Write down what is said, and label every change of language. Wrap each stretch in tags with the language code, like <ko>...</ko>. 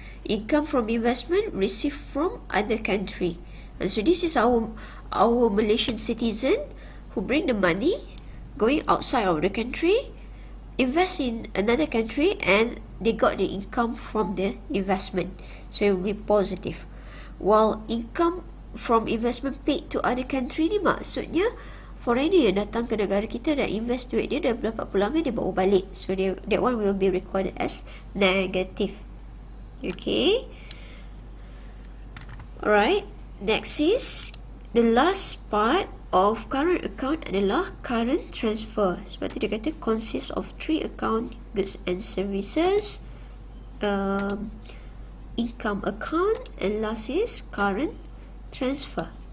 <en>Income from investment received from other country, and so this is our Malaysian citizen who bring the money going outside of the country, invest in another country, and they got the income from the investment, so it will be positive. While income from investment paid to other country</en> <ms>ni maksudnya foreigner yang datang ke negara kita dan invest duit dia, dia dapat pulangan, dia bawa balik.</ms> <en>So that one will be recorded as negative. Okay. Alright. Next is the last part of current account adalah current transfer.</en> <ms>Sebab tu dia kata</ms> <en>consists of 3 account, goods and services, income account, and last is current transfer.</en>